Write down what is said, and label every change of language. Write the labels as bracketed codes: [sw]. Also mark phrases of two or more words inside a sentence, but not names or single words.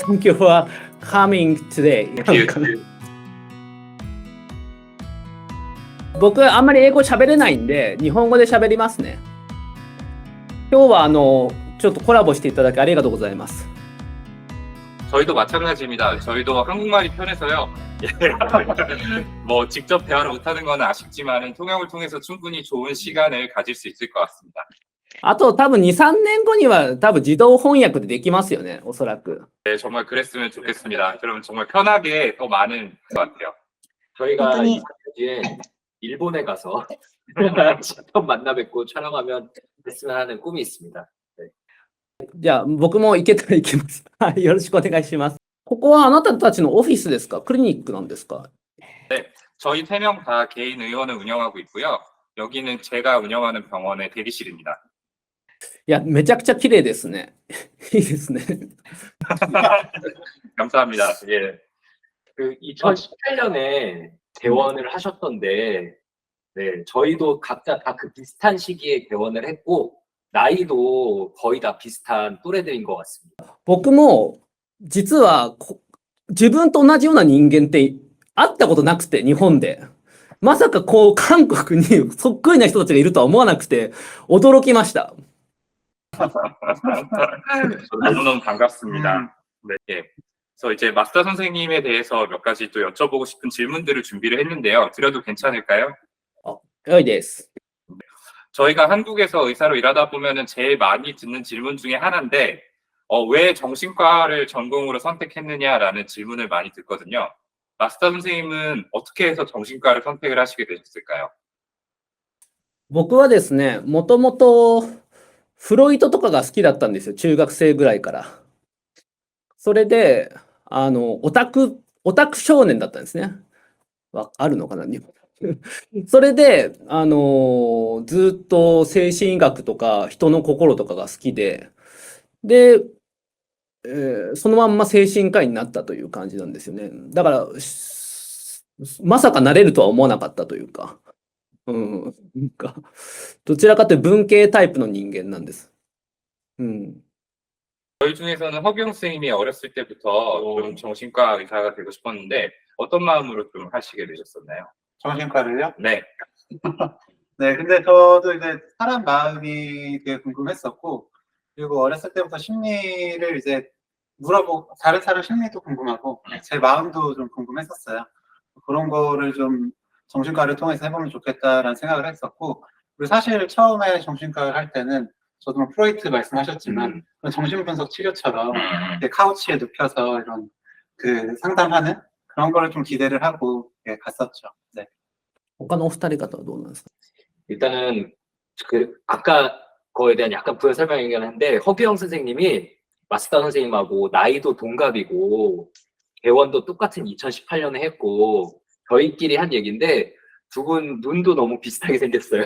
[en] Thank you for coming today. [ja] 僕あんまり英語喋れないんで日本語で喋りますね。今日はちょっとコラボしていただきありがとうございます。 [ko] 저희도 마찬가지입니다. 저희도 한국말이 편해서요. 뭐 직접 대화를 못하는 건 아쉽지만 통역을 통해서 충분히 좋은 시간을 가질 수 있을 것 같습니다. [ja] あと多分2、3年後には多分自動翻訳でできますよね、おそらく。 [ko] 네, 정말 그랬으면 좋겠습니다. 그러면 정말 편하게 더 많은 것 같아요. 저희가 이 뒤에 일본에 가서 직접 만나 뵙고 촬영하면 됐으면 하는 꿈이 있습니다. [ja] じゃあ僕も行けたら行きます。はい、よろしくお願いします。ここはあなたたちのオフィスですか？クリニックなんですか？ [ko] 저희 3명 다 개인 의원을 운영하고 있고요. 여기는 제가 운영하는 병원의 대기실입니다. [ja] いや、めちゃくちゃ綺麗ですね。いいですね。 [ko] 감사합니다. 예. 그 2018년에 개원을 하셨던데, 네, 저희도 각자 다 그 비슷한 시기에 개원을 했고 나이도 거의 다 비슷한 또래들인 것 같습니다. [ja] 僕も実は自分と同じような人間って会ったことなくて、日本で。まさかこう韓国にそっくりな人たちがいるとは思わなくて驚きました。 [ko] 너무너무 반갑습니다. 네. 그래서 이제 마스터 선생님에 대해서 몇 가지 또 여쭤보고 싶은 질문들을 준비를 했는데요. 드려도 괜찮을까요? [ja] 良いです。 [ko] 저희가 한국에서 의사로 일하다 보면은 제일 많이 듣는 질문 중에 하나인데, 왜 정신과를 전공으로 선택했느냐라는 질문을 많이 듣거든요. 마스터 선생님은 어떻게 해서 정신과를 선택을 하시게 되셨을까요? [ja] 僕はですね、もともとフロイトとかが好きだったんですよ、中学生ぐらいから。それで、オタク少年だったんですね。あるのかな、日本。それで、ずっと精神医学とか人の心とかが好きで、で、そのまんま精神科医になったという感じなんですよね。だから、まさかなれるとは思わなかったというか。なんかどちらかというと文系タイプの人間なんです。 [ko] 저희 중에서는 허경 선생님이 어렸을 때부터 좀 정신과 의사가 되고 싶었는데 어떤 마음으로 좀 하시게 되셨었나요? 정신과를요? 네. 네, 근데 저도 이제 사람 마음이 되게 궁금했었고, 그리고 어렸을 때부터 심리를 이제 물어보고, 다른 사람 심리도 궁금하고, 제 마음도 좀 궁금했었어요. 그런 거를 좀 정신과를 통해서 해보면 좋겠다라는 생각을 했었고, 그리고 사실 처음에 정신과를 할 때는 저도 뭐 프로이트 말씀하셨지만 정신분석 치료처럼 이렇게 카우치에 눕혀서 이런 그 상담하는 그런 거를 좀 기대를 하고 갔었죠. 네. [ja] 他のお二人方はどうなんですか？ [ko] 일단은 그 아까 거에 대한 약간 부연 설명이긴 한데 허규영 선생님이 마스터 선생님하고 나이도 동갑이고 개원도 똑같은 2018년에 했고 저희끼리 한 얘기인데 두 분 눈도 너무 비슷하게 생겼어요.